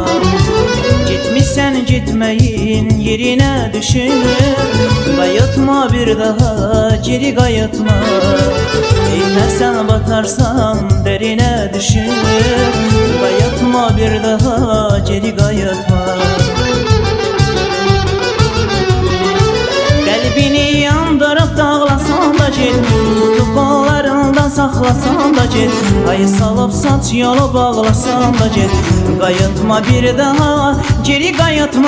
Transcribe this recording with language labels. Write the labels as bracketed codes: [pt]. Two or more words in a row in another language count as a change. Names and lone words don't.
[tr] Gitmişsen gitmeyin yerine düşüp, [az] qayıtma bir daha, geri qayıtma. [tr] İtersen batarsan derine düşüp, [az] qayıtma bir daha, geri qayıtma. Qəlbini yandırıb dağlasan da get, tutub qollarından saxlasan da get, ayı salıb saç yolu bağlasan da get. Qayıtma bir daha, geri qayıtma.